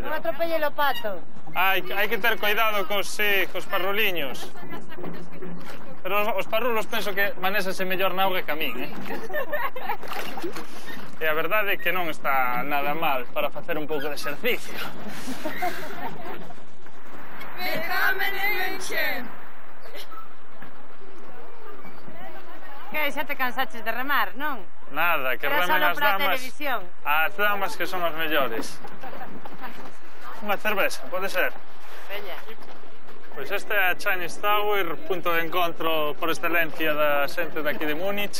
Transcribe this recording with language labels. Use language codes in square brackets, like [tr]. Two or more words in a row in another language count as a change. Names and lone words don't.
[gl] Non atropelle o pato. Hai que ter cuidado cos parruliños. Pero os parrulos penso que manésanse mellor na auga que a min, eh? E a verdade é que non está nada mal para facer un pouco de exercicio. [de] Willkommen in München. [gl] Que, xa te cansaches de remar, non? Nada, que remen as damas. As damas que son as mellores. Unha cerveza, pode ser? Veña. Pois esta é a Chinese Tower, punto de encontro por excelencia da xente daqui de Múnich.